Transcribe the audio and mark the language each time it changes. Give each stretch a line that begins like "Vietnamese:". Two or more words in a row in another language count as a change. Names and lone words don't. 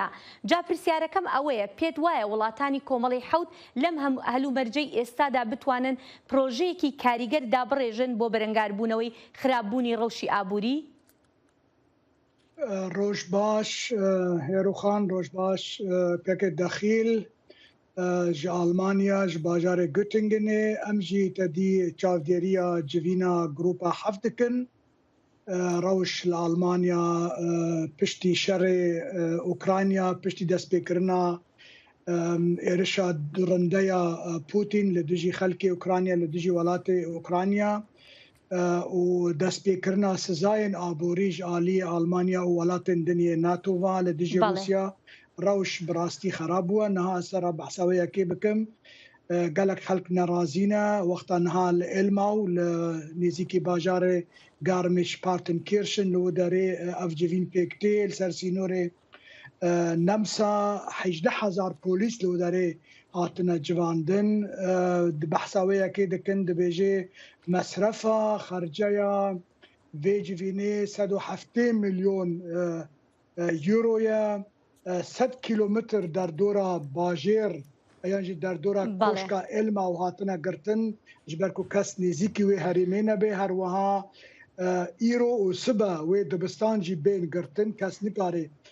Central Kurdish: جا پرسیارەکەم ئەوەیە پێت وایە وڵاتانی کۆمەڵی حەوت لەم هەلومەرجەی ئێستادا بتوانن پرۆژەیەکی کاریگەر دابڕێژن بۆ بەرەنگاربوونەوەی خراپبوونی ڕەوشی ئابووری؟
Kurdish: ڕۆژ باش هێروخان ڕۆژ باش پێکت دەخیل ji Almanya ji bajarê Göttingenê em jî tedî çavdêriya civîna grupa heft dikin. Rewş li Almanya piştî şerê Ukrayna piştî destpêkirina êrişa durindeya Putin li dijî xelkê Ukrayna li dijî welatê Ukrayna û destpêkirina sizayên aborî ji aliyê Almanya û welatên diniyê NATO va li dijî Rusya ڕەوش بڕاستی خراپ بووە نەها سەرا بەحساوەیەکێ بکەم gelek xelk nerazîne wexta niha li Elma û li nêzîkî bajarê Garmisch-Partenkirchen li derê ev civîn pêktê li ser sînorê Nemsa 18,000 polîs li derê hatine civandin di behsaweyekê dikin dibêjê mesrefa xerceya vê civînê 170 milyon euroye 100 kilometr derdora bajêr yan jî derdora koşka Elma û hatine girtin ji ber ku kes nêzîkî wê herêmê nebe her wiha îro û sibe wê dibistan jî bên girtin kes nikare